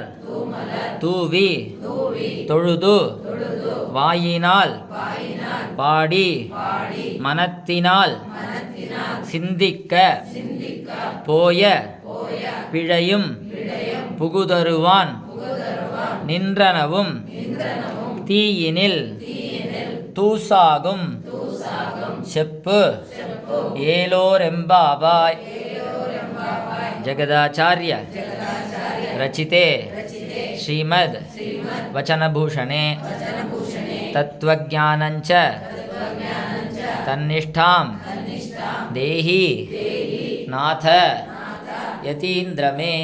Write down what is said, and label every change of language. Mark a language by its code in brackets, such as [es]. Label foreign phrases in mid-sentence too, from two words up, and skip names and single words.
[ta] தூவி தொழுது வாயினால் பாடி மனத்தினால் சிந்திக்க போய பிழையும் புகுதருவான் நின்றனவும் தீயினில் தூசாகும் செப்பு ஏலோரெம்பாவாய். [sa] ಜಗದಾಚಾರ್ಯ ರಚಿತೆ ಶ್ರೀಮದ್ ವಚನಭೂಷಣೆ ತತ್ವಜ್ಞಾನಂಚ ತನ್ನಿಷ್ಠಾಂ ದೇಹಿ ನಾಥ ಯತೀಂದ್ರಮೇ.